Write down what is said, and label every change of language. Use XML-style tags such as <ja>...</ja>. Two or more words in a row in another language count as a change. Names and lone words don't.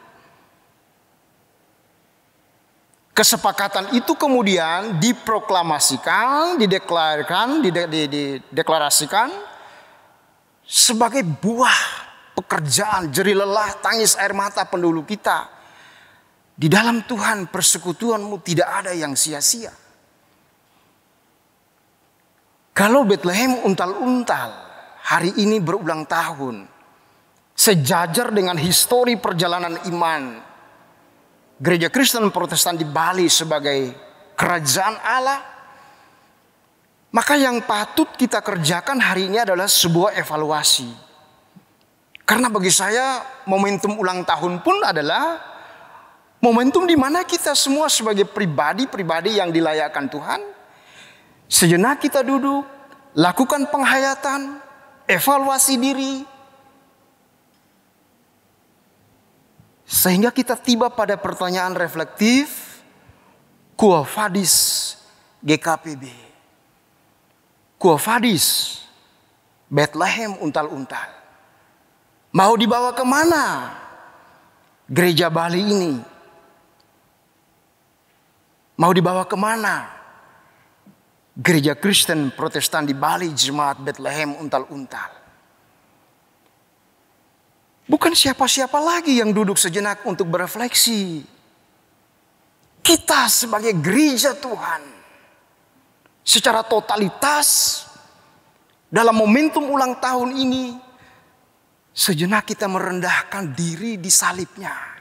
<id>Kesepakatan itu kemudian diproklamasikan, dideklarasikan sebagai buah pekerjaan, jerih lelah, tangis air mata pendahulu kita. Di dalam Tuhan persekutuanmu tidak ada yang sia-sia. Kalau Bethlehem untal-untal hari ini berulang tahun, sejajar dengan histori perjalanan iman Gereja Kristen Protestan di Bali sebagai kerajaan Allah, maka yang patut kita kerjakan hari ini adalah sebuah evaluasi. Karena bagi saya momentum ulang tahun pun adalah momentum di mana kita semua sebagai pribadi-pribadi yang dilayakkan Tuhan, sejenak kita duduk, lakukan penghayatan, evaluasi diri, sehingga kita tiba pada pertanyaan reflektif,</id> <la>Quo vadis GKPB? Quo vadis Bethlehem untal-untal?</la> <id>Mau dibawa kemana gereja Bali ini? Mau dibawa kemana Gereja Kristen Protestan di Bali, Jemaat Bethlehem untal-untal? Bukan siapa-siapa lagi yang duduk sejenak untuk berefleksi. Kita sebagai gereja Tuhan, secara totalitas dalam momentum ulang tahun ini, sejenak kita merendahkan diri di salibnya.</id>